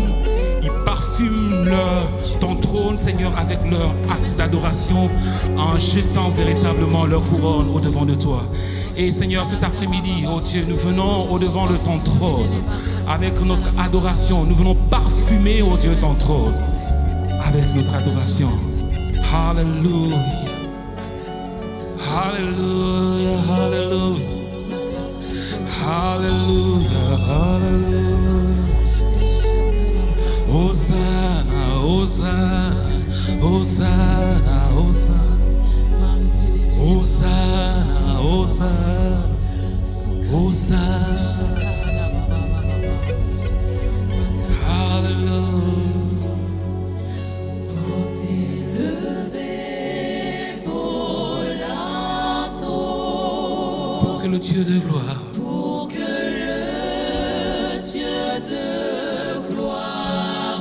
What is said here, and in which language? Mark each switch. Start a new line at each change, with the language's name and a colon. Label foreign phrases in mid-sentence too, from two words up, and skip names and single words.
French: Ils parfument ton trône, Seigneur, avec leur acte d'adoration en jetant véritablement leur couronne au-devant de toi. Et Seigneur, cet après-midi, oh Dieu, nous venons au-devant de ton trône avec notre adoration. Nous venons parfumer, oh Dieu, ton trône avec notre adoration. Hallelujah. Hallelujah. Hallelujah. Hallelujah. Hallelujah. Hosanna, Hosanna, Hosanna, Hosanna, Hosanna, Hosanna, Hosanna. Hallelujah. Pour t'élever, volato. Pour que le Dieu de gloire, Pour que le Dieu de gloire